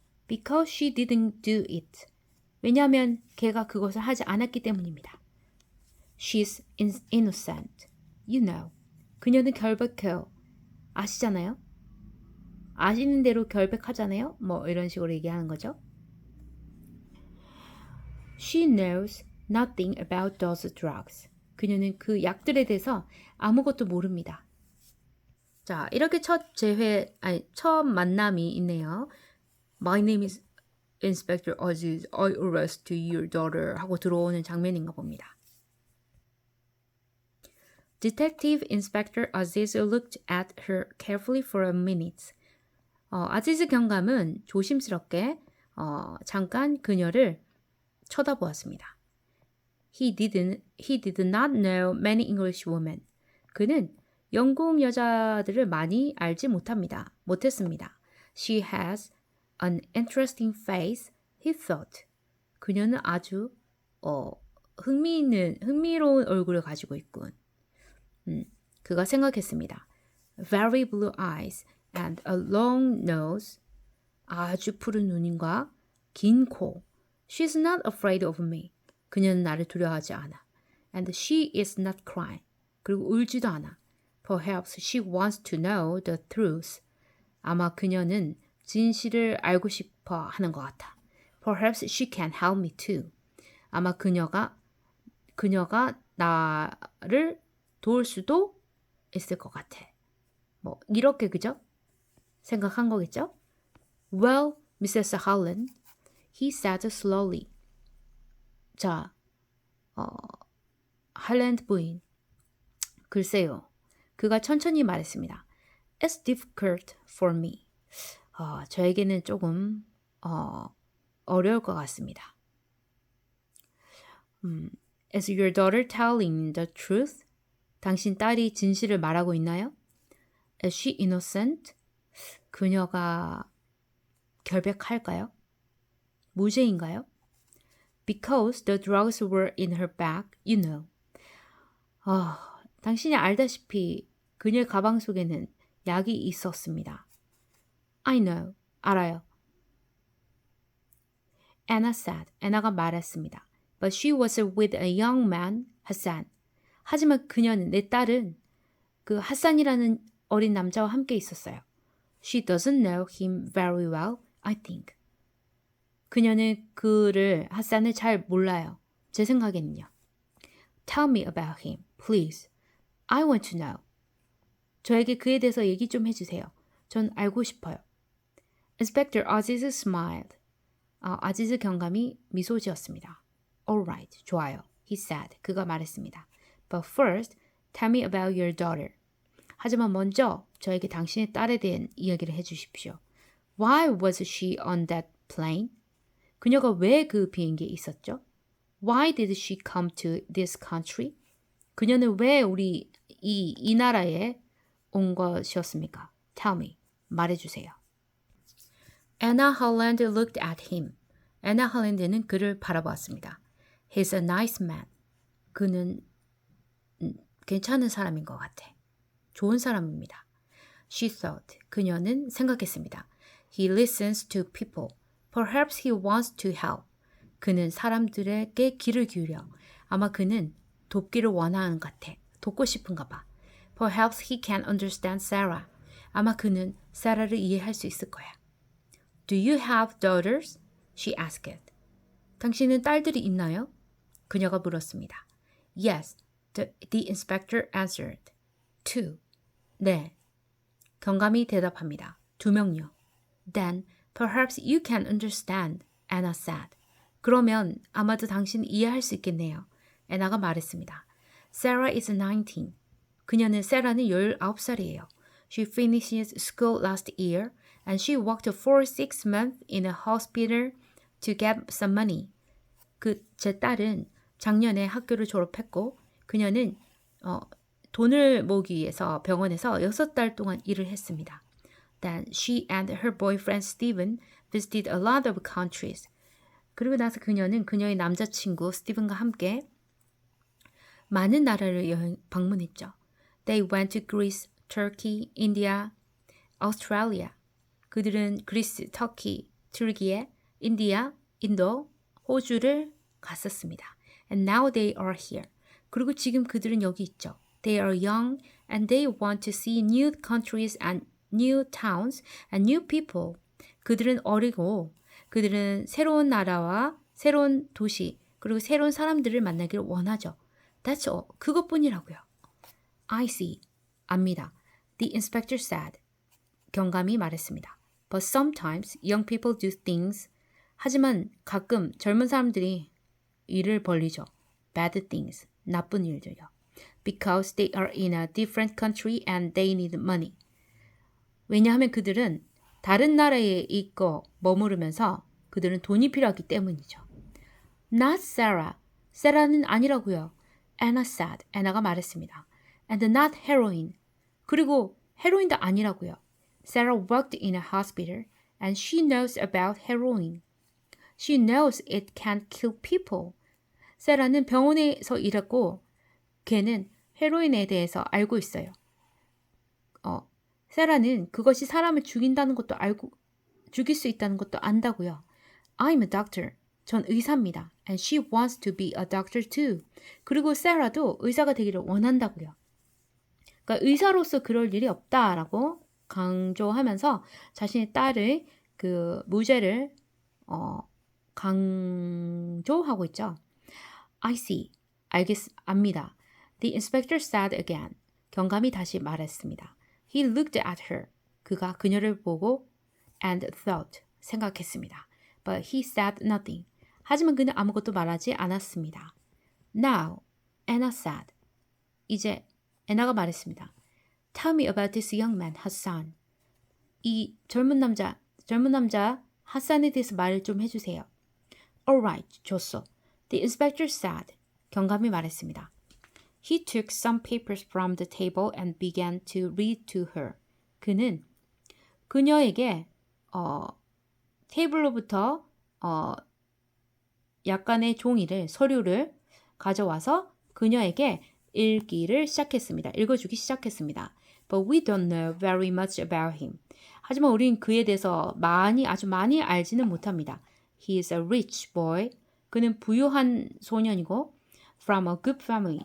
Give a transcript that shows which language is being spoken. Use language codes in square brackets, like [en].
[en] Because she didn't do it. [ko] 왜냐하면 걔가 그것을 하지 않았기 때문입니다. [en] She's innocent. You know. [ko] 그녀는 결백해요. 아시잖아요? 아시는 대로 결백하잖아요? 뭐 이런 식으로 얘기하는 거죠. [en] She knows nothing about those drugs. [ko] 그녀는 그 약들에 대해서 아무것도 모릅니다. 자, 이렇게 첫 만남이 있네요. [en] My name is Inspector Aziz. I arrest your daughter [ko] 하고 들어오는 장면인가 봅니다. [en] Detective Inspector Aziz looked at her carefully for a minute. [ko] 아지즈 경감은 조심스럽게 잠깐 그녀를 쳐다보았습니다. [en] He did not know many English women. [ko] 그는 영국 여자들을 많이 알지 못했습니다. [en] She has an interesting face, he thought. [ko] 그녀는 아주 흥미로운 얼굴을 가지고 있군. 그가 생각했습니다. [en] Very blue eyes and a long nose. [ko] 아주 푸른 눈과 긴 코. [en] She's not afraid of me. [ko] 그녀는 나를 두려워하지 않아. [en] And she is not crying. [ko] 그리고 울지도 않아. [en] Perhaps she wants to know the truth. [ko] 아마 그녀는 진실을 알고 싶어 하는 것 같아. [en] Perhaps she can help me too. [ko] 아마 그녀가 나를 도울 수도 있을 것 같아. 뭐 이렇게 그죠? 생각한 거겠죠? [en] Well, Mrs. Holland, he said slowly. [ko] 자, 할랜드 부인. 글쎄요. 그가 천천히 말했습니다. [en] It's difficult for me. [ko] 저에게는 조금 어려울 것 같습니다. [en] Is your daughter telling the truth? [ko] 당신 딸이 진실을 말하고 있나요? [en] Is she innocent? [ko] 그녀가 결백할까요? 무죄인가요? [en] Because the drugs were in her bag, you know. [ko] 당신이 알다시피 그녀의 가방 속에는 약이 있었습니다. [en] I know, [ko] 알아요. [en] Anna said, [ko] 애나가 말했습니다. [en] But she was with a young man, Hassan. [ko] 하지만 내 딸은 그 하산이라는 어린 남자와 함께 있었어요. [en] She doesn't know him very well, I think. [ko] 그녀는 하산을 잘 몰라요. 제 생각에는요. [en] Tell me about him, please. I want to know. [ko] 저에게 그에 대해서 얘기 좀 해주세요. 전 알고 싶어요. [en] Inspector Aziz smiled. [ko] 아지즈 경감이 미소 지었습니다. [en] All right, [ko] 좋아요. [en] He said. [ko] 그가 말했습니다. [en] But first, tell me about your daughter. [ko] 하지만 먼저 저에게 당신의 딸에 대한 이야기를 해주십시오. [en] Why was she on that plane? [ko] 그녀가 왜 그 비행기에 있었죠? [en] Why did she come to this country? [ko] 그녀는 왜 이 나라에 온 것이었습니까? [en] Tell me. [ko] 말해주세요. [en] Anna Holland looked at him. [ko] 애나 홀랜드는 그를 바라보았습니다. [en] He's a nice man. [ko] 그는 괜찮은 사람인 것 같아. 좋은 사람입니다. [en] She thought. [ko] 그녀는 생각했습니다. [en] He listens to people. Perhaps he wants to help. [ko] 그는 사람들에게 귀를 기울여. 아마 그는 돕기를 원하는 것 같아. 돕고 싶은가 봐. [en] Perhaps he can understand Sarah. [ko] 아마 그는 사라를 이해할 수 있을 거야. [en] Do you have daughters? She asked. [ko] 당신은 딸들이 있나요? 그녀가 물었습니다. [en] Yes, the inspector answered. Two. [ko] 네. 경감이 대답합니다. 2명요. [en] Then perhaps you can understand, Anna said. [ko] 그러면 아마도 당신은 이해할 수 있겠네요. 애나가 말했습니다. [en] Sarah is 19. [ko] 세라는 19살이에요. [en] She finished school last year and she worked for 6 months in a hospital to get some money. [ko] 제 딸은 작년에 학교를 졸업했고 그녀는 돈을 모으기 위해서 병원에서 6달 동안 일을 했습니다. [en] Then she and her boyfriend Steven visited a lot of countries. [ko] 그리고 나서 그녀는 그녀의 남자친구 스티븐과 함께 많은 나라를 방문했죠. [en] They went to Greece, Turkey, India, Australia. [ko] 그들은 그리스, 터키, 튀르키예, 인디아, 인도, 호주를 갔었습니다. [en] And now they are here. [ko] 그리고 지금 그들은 여기 있죠. [en] They are young and they want to see new countries and new towns and new people. [ko] 그들은 어리고 그들은 새로운 나라와 새로운 도시 그리고 새로운 사람들을 만나기를 원하죠. [en] That's all. 그것뿐이라고요. I see. [ko] 압니다. [en] The inspector said. 경감이 말했습니다. But sometimes young people do things. [ko] 하지만 가끔 젊은 사람들이 일을 벌리죠. [en] Bad things. [ko] 나쁜 일들요. [en] Because they are in a different country and they need money. [ko] 왜냐하면 그들은 다른 나라에 있고 머무르면서 그들은 돈이 필요하기 때문이죠. [en] Not Sarah. [ko] Sarah는 아니라고요. [en] Anna said. [ko] Anna가 말했습니다. [en] And not heroin. [ko] 그리고 헤로인도 아니라고요. [en] Sarah worked in a hospital and she knows about heroin. She knows it can kill people. [ko] 세라는 병원에서 일했고 걔는 헤로인에 대해서 알고 있어요. 세라는 그것이 사람을 죽인다는 것도 알고 죽일 수 있다는 것도 안다고요. [en] I'm a doctor. [ko] 전 의사입니다. [en] And she wants to be a doctor too. [ko] 그리고 세라도 의사가 되기를 원한다고요. 그러니까 의사로서 그럴 일이 없다라고 강조하면서 자신의 딸의 그 무죄를 강조하고 있죠. [en] I see. [ko] 압니다. [en] The inspector said again. [ko] 경감이 다시 말했습니다. [en] He looked at her. [ko] 그가 그녀를 보고 [en] and thought. [ko] 생각했습니다. [en] But he said nothing. [ko] 하지만 그는 아무것도 말하지 않았습니다. [en] Now, Anna said. [ko] 이제 애나가 말했습니다. [en] Tell me about this young man, Hassan. [ko] 이 젊은 남자 하산에 대해서 말을 좀 해주세요. [en] Alright, [ko] 좋소. [en] The inspector said. [ko] 경감이 말했습니다. [en] He took some papers from the table and began to read to her. [ko] 그는 그녀에게 테이블로부터 약간의 서류를 가져와서 그녀에게 읽어주기 시작했습니다. [en] But we don't know very much about him. [ko] 하지만 우린 그에 대해서 아주 많이 알지는 못합니다. [en] He is a rich boy. [ko] 그는 부유한 소년이고 [en] from a good family.